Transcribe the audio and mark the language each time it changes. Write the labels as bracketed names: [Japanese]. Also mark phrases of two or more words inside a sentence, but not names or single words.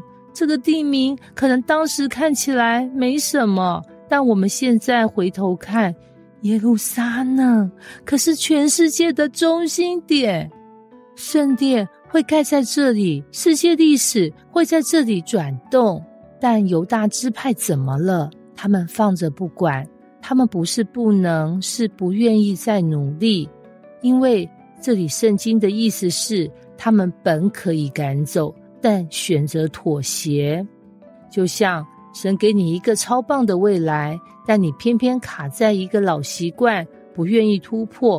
[Chinese] 這個地名可能當時看起來沒什麼，但我們現在回頭看，耶路撒冷可是全世界的中心點，聖殿會蓋在這裡，世界歷史會在這裡轉動。但猶大支派怎麼了？他們放着不管，他們不是不能，是不願意再努力。因為這裡聖經的意思是，他們本可以趕走，但選擇妥協。就像神給你一個超棒的未來，但你偏偏卡在一個老習慣，不願意突破。